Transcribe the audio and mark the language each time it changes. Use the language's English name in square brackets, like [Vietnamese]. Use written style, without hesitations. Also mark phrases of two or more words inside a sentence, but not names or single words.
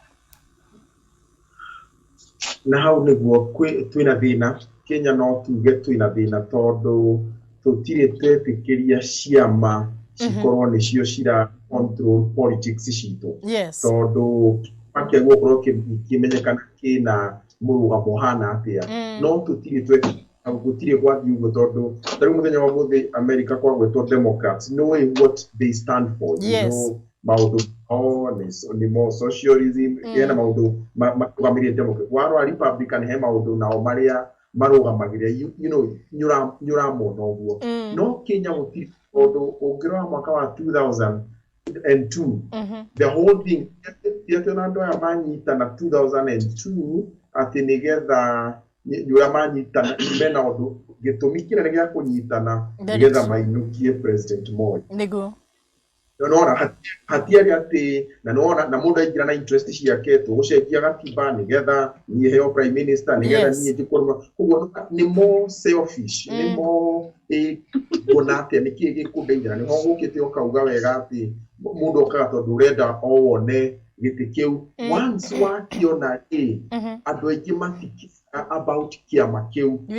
[Kikuyu] na hau nĩguo twĩna thĩna Kenya no tuge twĩna thĩna tondũ tũtirĩ twetĩkĩria ciama cikorwo nĩcio cira [English] control politics [Kikuyu] citũ tondũ makĩagwo korwo kĩmenyekana kĩna mũrũgamo hana atĩa no tũtirĩ gũtirĩ gwathi ũguo tondũ tarĩu mũthenya wa mũthĩ America kwagwetwo Democrats [English] knowing what they stand for [Kikuyu] maũndũ nĩ [English] more socialism [Kikuyu] yana maũndũ marũgamĩrĩire Democrat warwa Republican he maũndũ nao marĩa marũgamagĩrĩra nyũramona ũguo no Kenya gũtirĩ tondũ ũngĩrora mwaka wa 2002 [English] the whole thing [Kikuyu] yatona andũ aya manyitana 2002 atĩ nĩgetha ũrĩa manyitana mena ũndũ gĩtũmi kĩnene gĩa kũnyitana nĩgetha mainũkie President Moi nĩguo nona hatiarĩ atĩ na nona na mũndũ aingĩra na interest ciake tũgũcenjia gatiba nĩgetha niĩ heo [English] prime minister [Kikuyu] nĩgetha niĩ njĩkorwo koguo nĩ [English] more selfish [Kikuyu] nĩ more kuona atĩ nĩkĩ gĩkũndeithia nĩho gũkĩte ũkauga wega atĩ mũndũ okaga tondũ ũrenda o wone gĩtĩ kĩu once wakiona andũ aingĩ matikĩra about kĩama kĩu